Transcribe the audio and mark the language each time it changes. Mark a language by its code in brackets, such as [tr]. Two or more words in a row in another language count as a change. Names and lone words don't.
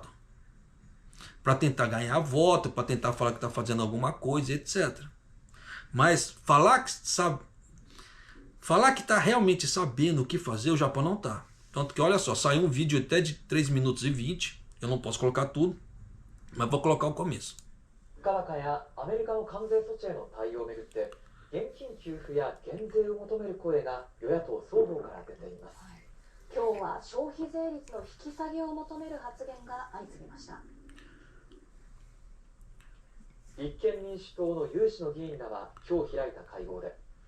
[pt] Para tentar ganhar voto, para tentar falar que tá fazendo alguma coisa, etc. Mas falar que tá realmente sabendo o que fazer, o Japão não tá. Tanto que olha só, saiu um vídeo até de 3 minutos e 20. Eu não posso colocar tudo, mas vou colocar o começo. [ja] 現金給付や減税を求める声が与野党双方から出ています。今日は消費税率の引き下げを求める発言が相次ぎました。立憲民主党の有志の議員らは今日開いた会合で、